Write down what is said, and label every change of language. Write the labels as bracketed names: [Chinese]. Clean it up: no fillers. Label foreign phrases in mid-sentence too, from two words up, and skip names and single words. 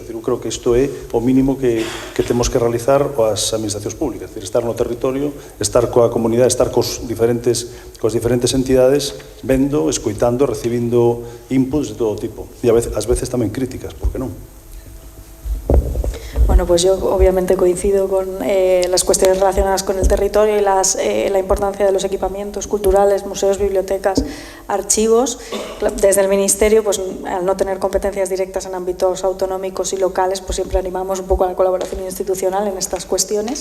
[Galician] Eu creo que isto é o mínimo que temos que realizar as administracións públicas, estar no territorio, estar coa comunidade, estar coas diferentes entidades, vendo, escoitando, recibindo inputs de todo tipo, e ás veces tamén críticas, por que non? [Spanish] Bueno, pues yo obviamente coincido con las cuestiones relacionadas con el territorio y la importancia de los equipamientos culturales, museos, bibliotecas, archivos. Desde el Ministerio, pues al no tener competencias directas en ámbitos autonómicos y locales, pues siempre animamos un poco a la colaboración institucional en estas cuestiones.